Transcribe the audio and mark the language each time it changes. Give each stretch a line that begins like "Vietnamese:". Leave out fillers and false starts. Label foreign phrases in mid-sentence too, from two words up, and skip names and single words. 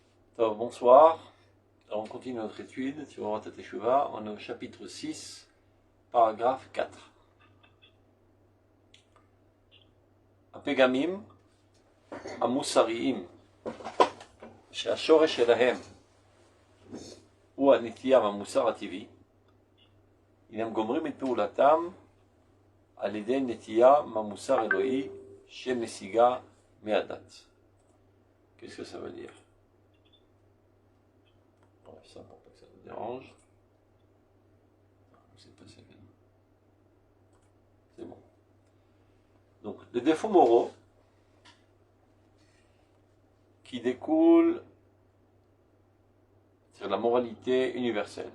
French: Alors, bonsoir. Alors, on continue notre étude sur Orot HaTeshuvah. On est au chapitre 6, paragraphe 4.
Hebrew: הפגמים המוסריים שהשורש שלהם הוא הנטייה מהמוסר הטבעי, הם גומרים את פעולתם על ידי נטייה מהמוסר אלוהי שנסיגה מהדת.
French: Qu'est-ce que ça veut dire? Ça pour pas que ça nous dérange. C'est bon. Donc, les défauts moraux qui découlent sur la moralité universelle.